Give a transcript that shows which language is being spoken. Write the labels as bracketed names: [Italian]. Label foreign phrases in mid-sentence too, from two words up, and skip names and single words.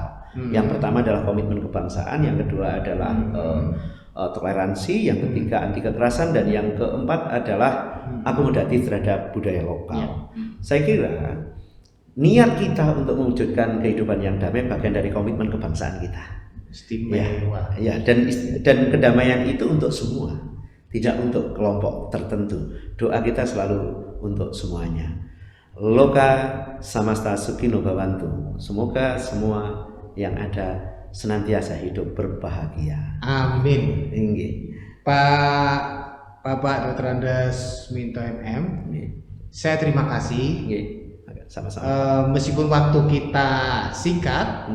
[Indonesian] Yang pertama adalah komitmen kebangsaan, yang kedua adalah toleransi, yang ketiga anti kekerasan, dan yang keempat adalah akomodatif terhadap budaya lokal. Saya kira niat kita untuk mewujudkan kehidupan yang damai bagian dari komitmen kebangsaan kita. Istimewa. Ya, dan kedamaian itu untuk semua, tidak untuk kelompok tertentu. Doa kita selalu untuk semuanya. [Sanskrit] लोका समस्ता सुखिनो भवन्तु. [Indonesian] Semoga semua yang ada senantiasa hidup berbahagia. Amin. Inggih. Bapak Dr. Andes Minto MM, saya terima kasih. Inggih. Sama-sama. Meskipun waktu kita singkat,